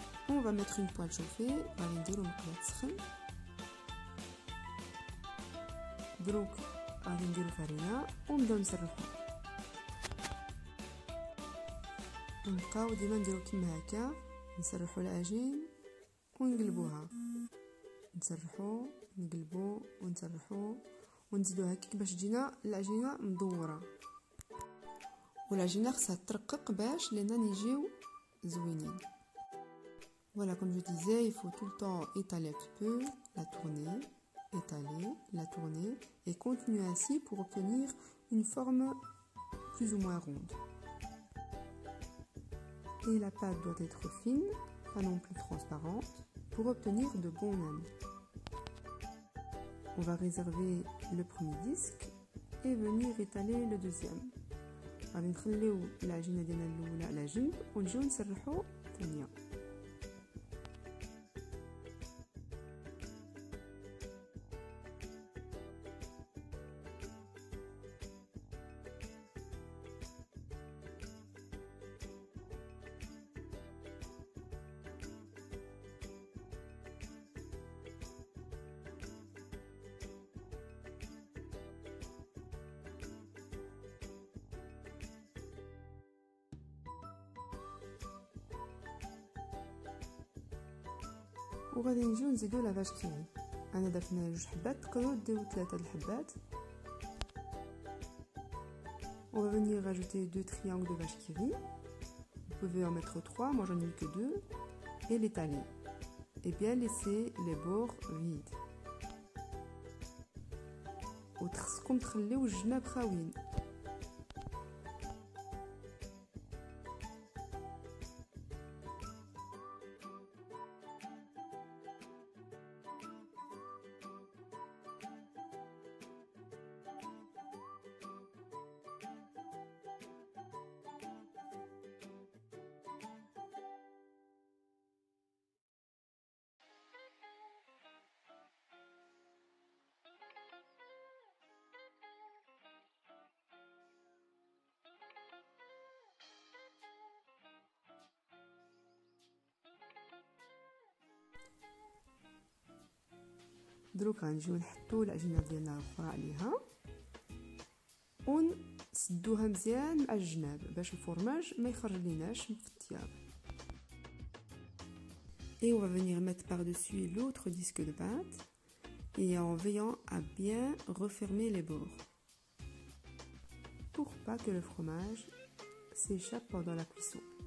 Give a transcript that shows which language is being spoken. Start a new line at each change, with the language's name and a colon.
French: On va mettre une poêle chauffée,
Arabic: غادي نديرو مقلة تسخن. دروك غادي نديرو فرينة ونبداو نسرحو. ونبقاو ديما نديرو كيما هكا، نسرحو العجين ونقلبوها، نسرحو نقلبو ونسرحو ونزيدو هكاك باش تجينا العجينه مدوره. والعجينه خصها ترقق باش لينا يجيو زوينين.
French: Voilà, comme je disais, il faut tout le temps étaler un petit peu, la tourner, étaler, la tourner et continuer ainsi pour obtenir une forme plus ou moins ronde. Et la pâte doit être fine, pas non plus transparente, pour obtenir de bons nanes. On va réserver le premier disque et venir étaler le deuxième.
Arabic: غادي نخليو العجينه ديالنا الاولى على جنب ونجيو نسرحو الثانيه. وغادي نجيو نزيدو لا فاش كيري. انا درتنا 2 حبات، تقدروا ديروا 3 الحبات.
French: On va venir rajouter 2 triangles de vache qui rit. Vous pouvez en mettre 3, moi j'en ai mis que 2. Et l'étaler. Et bien laisser les bords vides.
Arabic: وتخصكم تخليو الجناب خاويين. دروك غنجيو نحطو العجينه ديالنا الاخرى عليها ونسدوها مزيان مع الجناب باش الفرماج ما يخرج ليناش في الطياب.
French: Et on va venir mettre par-dessus l'autre disque de pâte et en veillant à bien refermer les bords pour pas que le fromage s'échappe pendant la cuisson.